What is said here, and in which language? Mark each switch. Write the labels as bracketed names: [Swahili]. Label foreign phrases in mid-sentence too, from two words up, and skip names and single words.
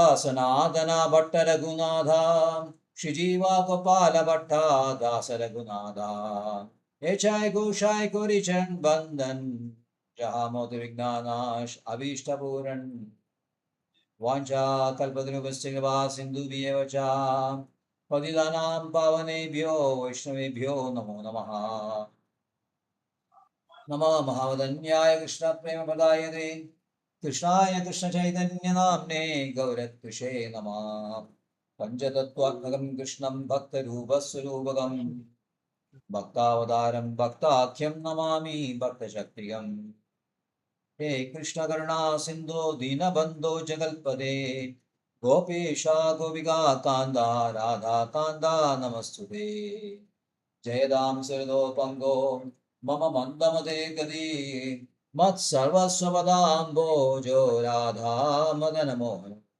[Sanskrit] സനാതന ഭട്ട രഘുനാഥ ശ്രീജീവ ഗോപാല ഭട്ട ദാസ രഘുനാഥ ഏച്ചായ ഘോഷായ കുരിചൻ ബന്ധൻ ജഹാമോദ വിഘ്നാനാശ് അഭീഷ്ടപൂരൺ വാഞ്ചാ കൽപതരുപസ്ഥിതവാ സിന്ധുഭ്യേവ ച പതിതാനാം പാവനേഭ്യോ വൈഷ്ണവേഭ്യോ നമോ നമഃ നമോ മഹാവദന്യായ കൃഷ്ണപ്രേമപദായതേ കൃഷ്ണായ കൃഷ്ണചൈതന്യനാമ്നേ ഗൗരത്വിഷേ നമഃ പഞ്ചതത്വാത്മകം കൃഷ്ണം ഭക്തരൂപസ്വരൂപകം ഭക്താവതാരം ഭക്താഖ്യം നമാമി ഭക്തശക്തിയം ഹേ കൃഷ്ണ കരുണാ സിന്ധോ ദീനബന്ധോ ജഗൽപദേ ഗോപേശ ഗോപികാ കാന്ത രാധാ കാന്ത നമസ്തുതേ ജയദാം സരദോ പങ്കോ മമ മന്ദമതേ ഗതി മത് സർവസ്വപദാംബോജോ രാധാ മദനമോഹന